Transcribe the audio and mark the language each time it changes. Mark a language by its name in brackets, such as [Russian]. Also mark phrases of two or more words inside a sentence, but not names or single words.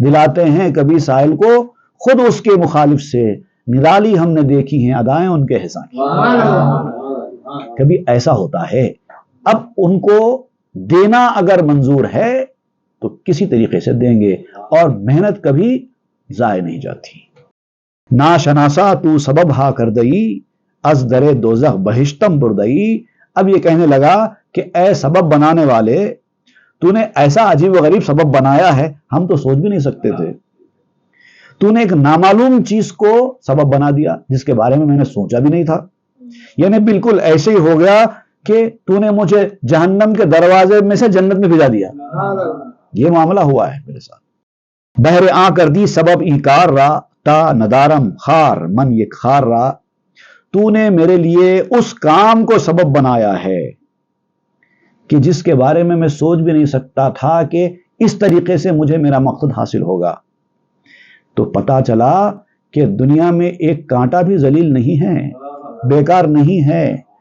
[Urdu] دلاتے ہیں کبھی سائل کو خود اس کے مخالف سے، نرالی ہم نے دیکھی ہیں ادائیں ان کے احسان کی۔ کبھی ایسا ہوتا ہے، اب ان کو دینا اگر منظور ہے تو کسی طریقے سے دیں گے، اور محنت کبھی ضائع نہیں جاتی۔ [Persian] نا شناسا تو سبب ہا کر دئی، از در دوزخ بہشتم بردئی۔ [Urdu] اب یہ کہنے لگا کہ اے سبب بنانے والے، تو نے ایسا عجیب و غریب سبب بنایا ہے، ہم تو سوچ بھی نہیں سکتے تھے۔ تو نے ایک نامعلوم چیز کو سبب بنا دیا جس کے بارے میں نے سوچا بھی نہیں تھا، یعنی بالکل ایسے ہی ہو گیا کہ تو نے مجھے جہنم کے دروازے میں سے جنت میں بھیجا دیا۔ یہ معاملہ ہوا ہے میرے ساتھ۔ [Persian] بہر آ کر دی سبب انکار را، تا ندارم خار من یک خار را۔ [Urdu] تو نے میرے لیے اس کام کو سبب بنایا ہے کہ جس کے بارے میں میں سوچ بھی نہیں سکتا تھا کہ اس طریقے سے مجھے میرا مقصد حاصل ہوگا۔ تو پتا چلا کہ دنیا میں ایک کانٹا بھی ذلیل نہیں ہے، بیکار نہیں ہے۔